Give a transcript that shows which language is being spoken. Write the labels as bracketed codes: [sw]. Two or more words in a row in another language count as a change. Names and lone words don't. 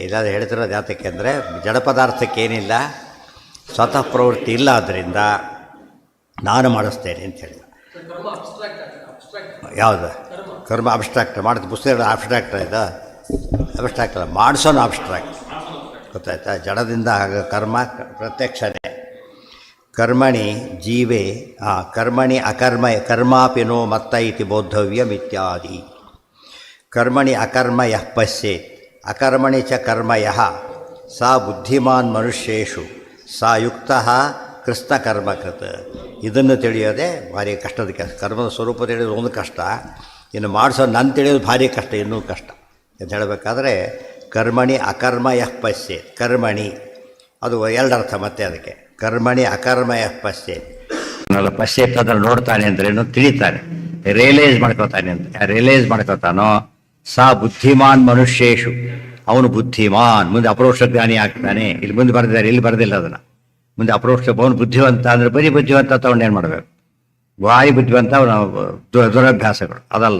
[kn] ಇದಾದರೆ ಹೇಳ್ತಿರೋದು ಯಾತಕ್ಕೆ ಅಂದರೆ ಜಡ ಪದಾರ್ಥಕ್ಕೆ ಏನಿಲ್ಲ, ಸ್ವತಃ ಪ್ರವೃತ್ತಿ ಇಲ್ಲ. ಆದ್ದರಿಂದ ನಾನು ಮಾಡಿಸ್ತೇನೆ ಅಂತ ಹೇಳಿದ. ಯಾವುದು ಕರ್ಮ ಅಬ್ಸ್ಟ್ರಾಕ್ಟ್ ಮಾಡಿದ ಪುಸ್ತಕ ಅಬ್ಸ್ಟ್ರಾಕ್ಟ್ ಆಯಿತಾ, ಅಬ್ಸ್ಟ್ರಾಕ್ಟ್ ಅಲ್ಲ, ಮಾಡಿಸೋನು ಅಬ್ಸ್ಟ್ರಾಕ್ಟ್. ಗೊತ್ತಾಯ್ತಾ. ಜಡದಿಂದ ಆಗ ಕರ್ಮ ಪ್ರತ್ಯಕ್ಷನೇ. [sa] कर्मणि जीवे कर्मणि अकर्म कर्मापि नो मत्त इति बोद्धव्यं इत्यादि. कर्मणि अकर्म यः पश्येत् अकर्मणि च कर्म यः स बुद्धिमान् मनुष्येषु स युक्तः कृत्स्न कर्मकृत्. [kn] ಇದನ್ನು ತಿಳಿಯೋದೇ ಭಾರಿ ಕಷ್ಟದ ಕೆಲಸ. ಕರ್ಮದ ಸ್ವರೂಪ ತಿಳಿಯೋದು ಒಂದು ಕಷ್ಟ, ಇನ್ನು ಮಾಡಿಸೋದು ನಾನು ತಿಳಿಯೋದು ಭಾರಿ ಕಷ್ಟ, ಇನ್ನೂ ಕಷ್ಟ ಅಂತ ಹೇಳಬೇಕಾದ್ರೆ [sa] कर्मणि अकर्म यः पश्येत्. [kn] ಕರ್ಮಣಿ ಅದು ಎರಡರ್ಥ ಮತ್ತೆ ಅದಕ್ಕೆ. [sa] कर्मणि अकर्म यः पश्येत्. [kn] ಪಶ್ಯೇತ್ ಅದನ್ನು ನೋಡ್ತಾನೆ ಅಂದ್ರೇನು, ತಿಳಿತಾನೆ, ರಿಯಲೈಸ್ ಮಾಡ್ಕೋತಾನೆ ಅಂತ. ರಿಯಲೈಸ್ ಮಾಡ್ಕೋತಾನೋ [sa] स बुद्धिमान् मनुष्येषु, [kn] ಅವನು ಬುದ್ಧಿಮಾನ್. ಮುಂದೆ ಅಪರೋಕ್ಷ ಜ್ಞಾನಿ ಆಗ್ತಾನೆ. ಇಲ್ಲಿ ಮುಂದೆ ಬರೆದಿದ್ದಾರೆ, ಇಲ್ಲಿ ಬರೆದಿಲ್ಲ ಅದನ್ನು. ಮುಂದೆ ಅಪರೋಕ್ಷ ಅವನು ಬುದ್ಧಿವಂತ ಅಂದರೆ ಬರೀ ಬುದ್ಧಿವಂತ ತಗೊಂಡು ಏನು ಮಾಡಬೇಕು, ಭಾರಿ ಬುದ್ಧಿವಂತ ಅವನ ದುರಭ್ಯಾಸಗಳು ಅದಲ್ಲ.